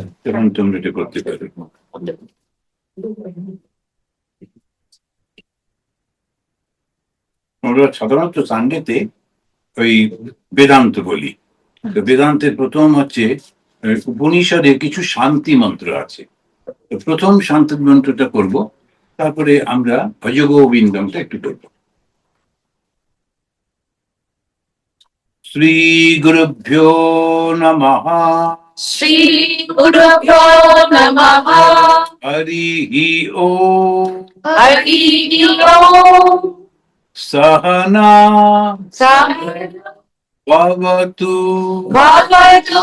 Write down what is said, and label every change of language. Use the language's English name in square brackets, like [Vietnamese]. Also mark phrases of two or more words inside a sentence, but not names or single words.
[Bangla] তখন তোমরা এটা করতে পারবে আমরা সাধারণত সানডেতে ওই বেদান্ত বলি তো বেদান্তের প্রথম হচ্ছে উপনিষদে কিছু শান্তি মন্ত্র আছে তো প্রথম শান্তি মন্ত্রটা করব তারপরে আমরা ভজগোবিন্দমটা একটু করব শ্রী গুরুভ্যো নমঃ [Sanskrit] श्री गुरुभ्यो नमः. हरिः ॐ. हरि ॐ. Sahana Sahana Bhavatu. Bhavatu.